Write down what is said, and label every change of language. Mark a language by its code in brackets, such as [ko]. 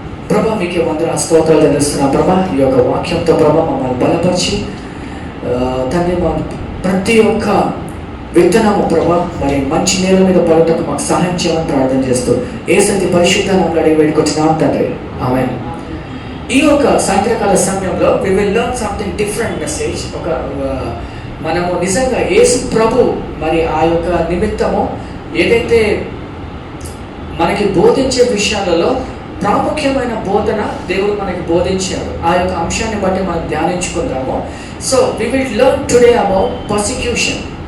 [te] ప్రభా, మీకే వందన స్తోత్రాలు తెలుస్తున్నా ప్రభా. ఈ యొక్క వాక్యంతో ప్రభా మమ్మల్ని బలపరిచి తండ్రి మా ప్రతి ఒక్క విత్తనము ప్రభా మరి మంచి నేల మీద పడటకు మాకు సహాయం చేయమని ప్రార్థన చేస్తూ యేసు పరిశుద్ధ నామములో అడిగి వేడుకొచ్చినాం తండ్రి. ఆమేన్. ఈ యొక్క సాయంత్రకాల సమయంలో [en] we will learn something different message. [te] మనము నిజంగా యేసు ప్రభు మరి ఆ యొక్క నిమిత్తము ఏదైతే మనకి బోధించే విషయాలలో ప్రాముఖ్యమైన బోధన దేవుడు మనకి బోధించాడు. ఆ యొక్క అంశాన్ని బట్టి మనం ధ్యానించుకుందాము. [en] So we will learn today about persecution.